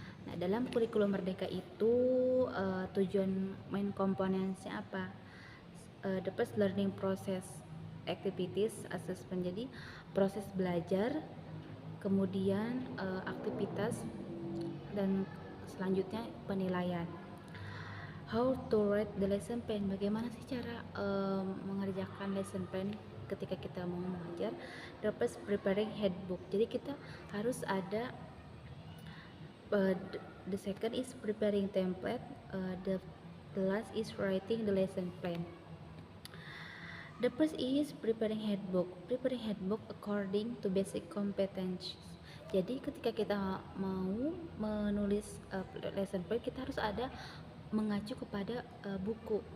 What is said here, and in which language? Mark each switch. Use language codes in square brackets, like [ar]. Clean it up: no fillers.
[id] Nah, dalam kurikulum Merdeka itu tujuan main komponennya apa? [en] The first learning process activities assessment. [id] Jadi proses belajar, kemudian aktivitas, dan selanjutnya penilaian. [en] How to write the lesson plan? [id] Bagaimana sih cara mengerjakan lesson plan ketika kita mau mengajar? [en] The first preparing handbook. [id] Jadi kita harus ada [en] the second is preparing template, the last is writing the lesson plan. The first is preparing handbook according to basic competence. [id] Jadi ketika kita mau menulis lesson plan, kita harus ada mengacu kepada buku.